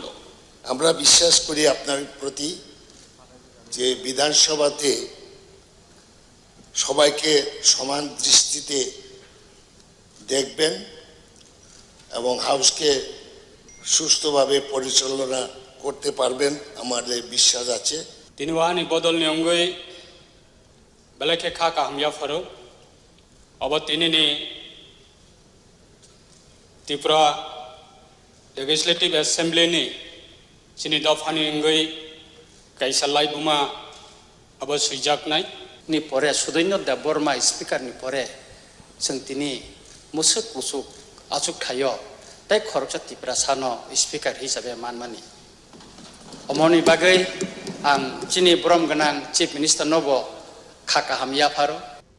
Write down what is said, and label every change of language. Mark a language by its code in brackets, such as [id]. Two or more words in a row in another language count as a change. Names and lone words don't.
[bn] আমরা বিশ্বাস করি আপনার প্রতি যে বিধানসভাতে সবাইকে সমান দৃষ্টিতে দেখবেন এবং হাউসকে সুষ্ঠুভাবে পরিচালনা করতে পারবেন আমাদের বিশ্বাস আছে [trp] তিনি ওয়ানি বদল নিয়ঙ্গই বেলাকে খাকা হামিয়া ফারো অব তিনি ত্রিপুরা [en] legislative assembly [trp] नि सिनि दफानि अंगै गायसालाय बुमा अब सुइजाकनाय नि परे सुदैन्य देव बर्मा स्पीकर नि परे जों दिनै मुसुक मुसुक आचुक थायो ताइ खरकसा त्रिपुरा सानो स्पीकर हिसाबै मानमानि अमनि बागै आं चिनि ब्रह्म गोनां [en] chief minister [trp] नबो खाका हामिया फारो